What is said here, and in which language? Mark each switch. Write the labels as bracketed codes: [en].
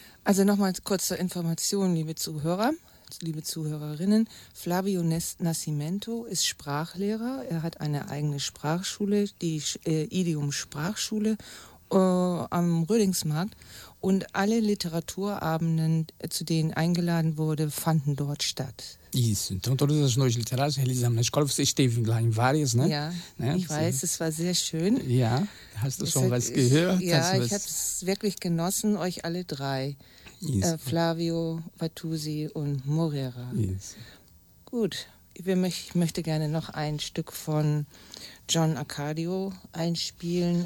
[de] Also nochmal kurze Information, liebe Zuhörer, liebe Zuhörerinnen. Flavio Nascimento ist Sprachlehrer. Er hat eine eigene Sprachschule, die Idiom-Sprachschule am Rödingsmarkt. Und alle Literaturabenden, zu denen eingeladen wurde, fanden dort statt. [pt] Isso. Então todas as noites literárias realizamos na escola. Você esteve lá em várias, né? [de] Ja, né? Ich weiß, es war sehr schön. Ja, hast du schon was gehört? Ja, ich habe es wirklich genossen, euch alle drei. Flavio, Watusi und Morera. [pt] Isso. [de] Gut, ich möchte gerne noch ein Stück von John Arcadio einspielen.